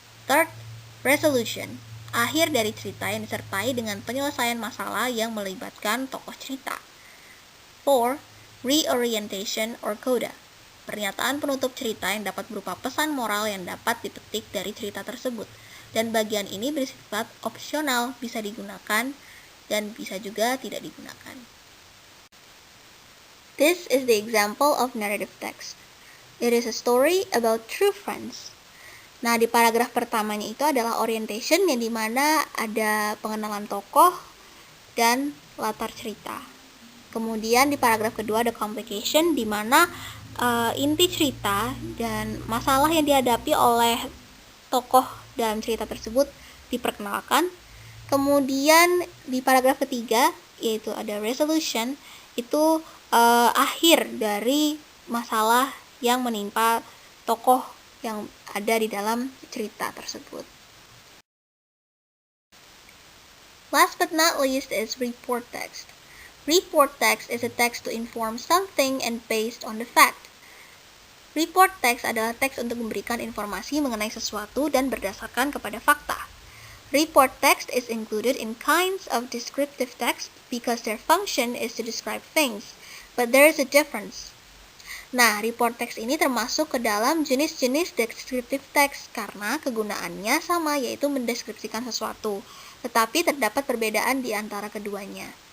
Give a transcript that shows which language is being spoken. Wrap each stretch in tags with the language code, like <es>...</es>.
<en>Third, resolution,</en> <id>akhir dari cerita yang disertai dengan penyelesaian masalah yang melibatkan tokoh cerita. 4.</id> <en>Reorientation or coda,</en> <id>pernyataan penutup cerita yang dapat berupa pesan moral yang dapat dipetik dari cerita tersebut. Dan bagian ini bersifat opsional, bisa digunakan dan bisa juga tidak digunakan.</id> <en>This is the example of narrative text. It is a story about true friends.</en> <id>Nah, di paragraf pertamanya itu adalah orientation, yang dimana ada pengenalan tokoh dan latar cerita. Kemudian di paragraf kedua ada complication, di mana inti cerita dan masalah yang dihadapi oleh tokoh dalam cerita tersebut diperkenalkan. Kemudian di paragraf ketiga, yaitu ada resolution, itu akhir dari masalah yang menimpa tokoh yang ada di dalam cerita tersebut.</id> <en>Last but not least is report text. Report text is a text to inform something and based on the fact.</en> <id>Report text adalah teks untuk memberikan informasi mengenai sesuatu dan berdasarkan kepada fakta.</id> <en>Report text is included in kinds of descriptive text because their function is to describe things, but there is a difference.</en> <id>Nah, report text ini termasuk ke dalam jenis-jenis descriptive text karena kegunaannya sama, yaitu mendeskripsikan sesuatu, tetapi terdapat perbedaan di antara keduanya.</id>